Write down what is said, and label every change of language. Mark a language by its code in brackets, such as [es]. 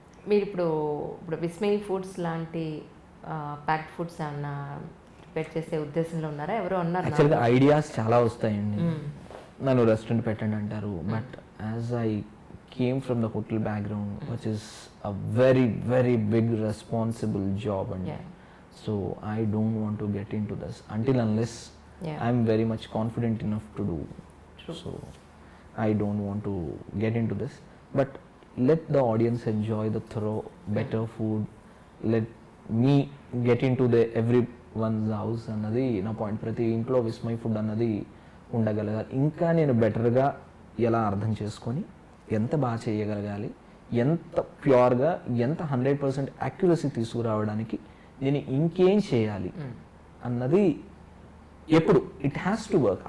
[te] మీరు ఇప్పుడు విస్మయి ఫుడ్స్ లాంటి ప్యాక్డ్ ఫుడ్స్ ఏమన్నా ప్రిపేర్ చేసే ఉద్దేశంలో ఉన్నారా? ఎవరో అన్నారు యాక్చువల్గా ఐడియాస్ చాలా వస్తాయండి, నన్ను రెస్టారెంట్ పెట్టండి అంటారు. [en] But as I came from the hotel background, which is a very very big responsible job అండి. So I don't want to get into this until unless I'm very much confident enough to do. True. So I don't want to get into this, but let the audience enjoy the thorough better food. Let me get into the everyone's house [te] అన్నది నా point. ప్రతి ఇంట్లో Vismay food అన్నది ఉండగలగాలి. ఇంకా నేను బెటర్గా ఎలా అర్థం చేసుకొని ఎంత బాగా చేయగలగాలి, ఎంత ప్యూర్గా, ఎంత 100% యాక్యురసీ తీసుకురావడానికి నేను ఇంకేం చేయాలి అన్నది ఎప్పుడు [en] It has to work.